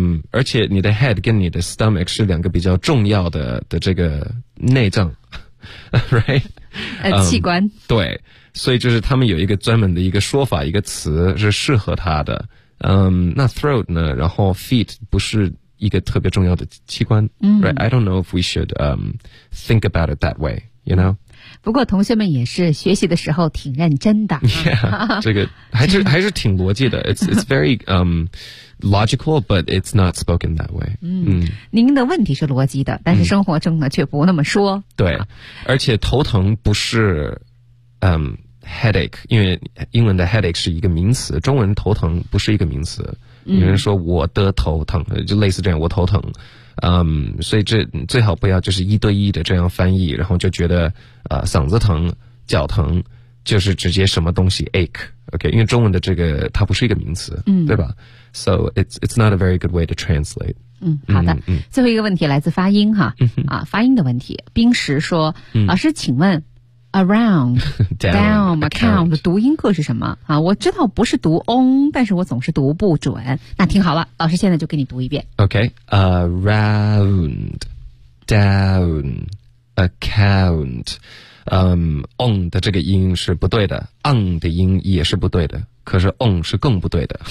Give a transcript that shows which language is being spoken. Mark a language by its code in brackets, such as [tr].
[zh] 而且你的 head 跟你的 stomach 是两个比较重要的这个内脏 right？器官。对，所以就是他们有一个专门的一个说法，一个词是适合他的。那 throat 呢，然后 feet 不是一个特别重要的器官。 [en] Right? I don't know if we should think about it that way, you know？ [zh] 不过同学们也是学习的时候挺认真的。 Yeah, 这个还是挺逻辑的。 [en] It's very, logical, but it's not spoken that way. [zh] 您的问题是逻辑的，但是生活中呢却不那么说。对。而且头疼不是headache, 因为英文的 headache 是一个名词，中文头疼不是一个名词。有人说我的头疼，就类似这样，我头疼。所以这最好不要就是一对一的这样翻译，然后就觉得嗓子疼脚疼就是直接什么东西 ache。 OK， 因为中文的这个它不是一个名词。对吧？ [en] So it's not a very good way to translate。 [zh] 好的。最后一个问题来自发音哈。发音的问题。冰石说、老师请问 around [en] down [zh] account 的读音课是什么啊？我知道不是读 on， 但是我总是读不准。那听好了，老师现在就给你读一遍。 OK， around downAccount， on 的这个音是不对的， on 的音也是不对的，可是 on 是更不对的。